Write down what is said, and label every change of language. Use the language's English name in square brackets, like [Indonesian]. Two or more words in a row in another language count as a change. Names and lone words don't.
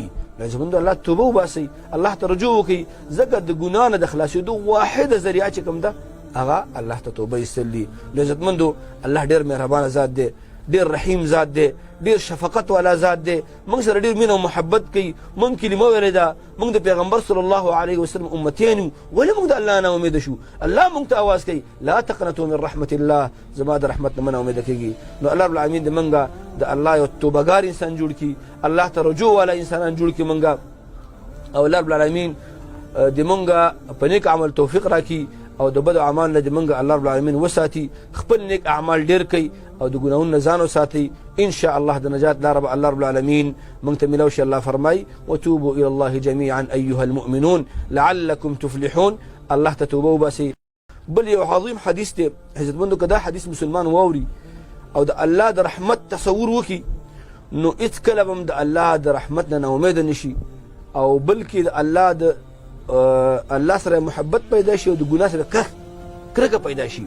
[Pashto] لازم الله توبه وباسي، الله ته رجوع وکي، زګر د ګنا نه د خلاصېدو واحده ذریعہ چې کوم ده هغه الله ته توبه ایستلی. لذتمندو الله ډیر مهربان ذات دی، ډیر رحیم ذات دی، ډیر شفقت والا ذات دی، موږ سره ډیر مینه او محبت کوي. موږ کلمه ویلې ده، موږ د پیغمبر صلی الله علیه وسلم امتیان یو، ولې موږ د الله نه امید شو؟ الله موږ ته اواز کوي [Arabic] لا تقنطوا من رحمت الله، [Pashto] زما د رحمت نه منه امید کیږي. نو الله رب العالمین د منګه د الله یو توبهګار انسان جوړ کی، الله ته رجوع والا انسانان جوړ کی منګه، او الله رب العالمین د منګه په نیک عمل توفیق راکړي او د بد اعمال نه د منګه الله رب العالمین وساتي، خپل نیک اعمال ډیر کوي او د ګناهونو نه ځان وساتي. ان شاء الله د نجات لار به الله رب العالمین موږ ته ملو شي. الله فرمای [Arabic] وتوبوا الى الله جميعا ايها المؤمنون لعلكم تفلحون. [Pashto] الله ته توبه وباسي. بل یو عظیم حدیث دی عزتمندو، که دا حدیث مسلمان واوري او د الله د رحمت تصور وکي نو هیڅ کله به د الله د رحمت نه امید نشي، او بلکې د الله سره محبت پیدا شي او د ګناه سره کرکه پیدا شي.